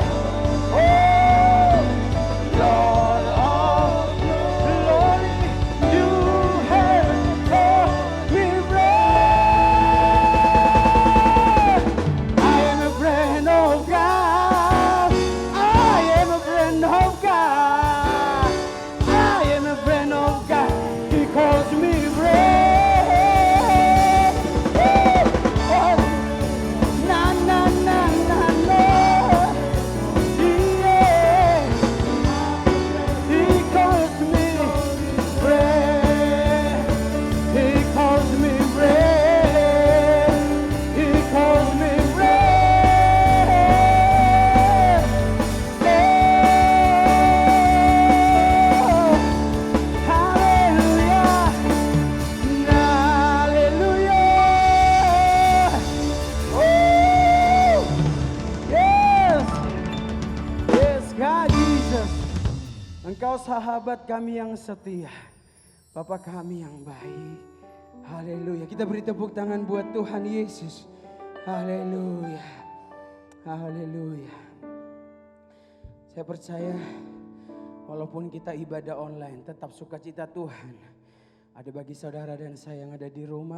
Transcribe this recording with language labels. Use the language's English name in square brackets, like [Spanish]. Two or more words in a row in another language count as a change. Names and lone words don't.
[English] Oh, Lord of glory, you have called me friend. I am a friend of God. I am a friend of God. I am a friend of God. He calls me friend. Oh, na na na na na. Yeah. He calls me friend. He calls me friend. He calls me friend. Oh, hallelujah. Hallelujah. Oh, yes. Yes, God Jesus. [Indonesian] Engkau sahabat kami yang setia, Bapa kami yang baik. Haleluya. Kita beri tepuk tangan buat Tuhan Yesus. Haleluya. Haleluya. Saya percaya walaupun kita ibadah online, tetap sukacita Tuhan ada bagi saudara dan saya yang ada di rumah.